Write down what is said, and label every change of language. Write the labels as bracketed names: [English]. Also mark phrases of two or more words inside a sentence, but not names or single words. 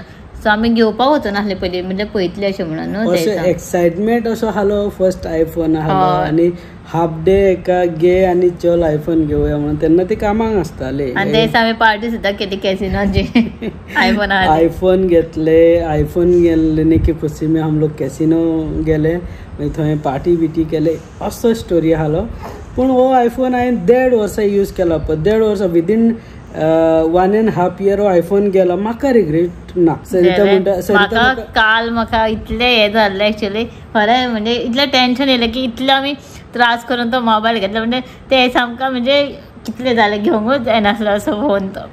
[Konkani] सो आमी घेवपाक वचून आसले पयलीं म्हणजे पळयतले अशें म्हणून न्हू. एक्सायटमेंट असो आसलो फर्स्ट आयफोन आसलो आनी [English] half day [Konkani] एका घे आनी चल आयफोन घेवया म्हणून. तेन्ना ती कामाक आसताली आनी ते दिसा आमी पार्टी सुद्दां केली कॅसिनोची. आयफोन घेतले. आयफोन गेले [Hindi] की खुशी में हम लोग [Konkani] कॅसिनो गेले मागीर थंय पार्टी बिटी केले असो स्टोरी आसलो. पूण हो आयफोन हांवें 1.5 वर्सां यूज केला पळय. 1.5 वर्सां विदीन 1.5 year आयफोन गेला. म्हाका रिग्रेट ना. म्हाका काल म्हाका इतलें हें जाल्लें एक्चुली खरें म्हणजे इतलें टेन्शन येयलें की इतलें आमी त्रास करून तो मोबायल घेतलो म्हणजे ते सामका म्हणजे कितलें जालें घेवंकूच येनासलो असो फोन तो.